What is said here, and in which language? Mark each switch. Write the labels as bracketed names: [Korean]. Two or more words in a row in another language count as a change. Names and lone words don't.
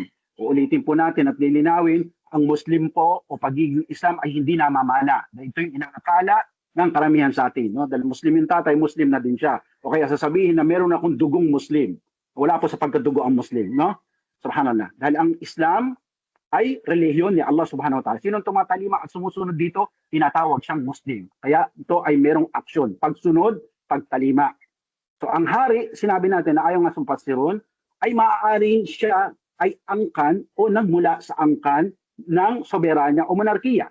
[Filipino] Uulitin po natin at lilinawin, ang Muslim po o pagiging Islam ay hindi namamana. Ito yung inaakala ng karamihan sa atin. No? Dahil Muslim yung tatay, Muslim na din siya. O kaya sasabihin na meron akong dugong Muslim. Wala po sa pagkadugo ang Muslim. No? Subhanallah. Dahil ang Islam ay relihiyon ni Allah [Arabic] سبحانه وتعالى. [Filipino] Sinong tumatalima at sumusunod dito, tinatawag siyang Muslim. Kaya ito ay merong aksyon. Pagsunod, pagtalima. So ang hari, sinabi natin na ayaw nga sumpasirun, ay maaaring siya ay angkan o nagmula sa angkan ng soberanya o monarkiya.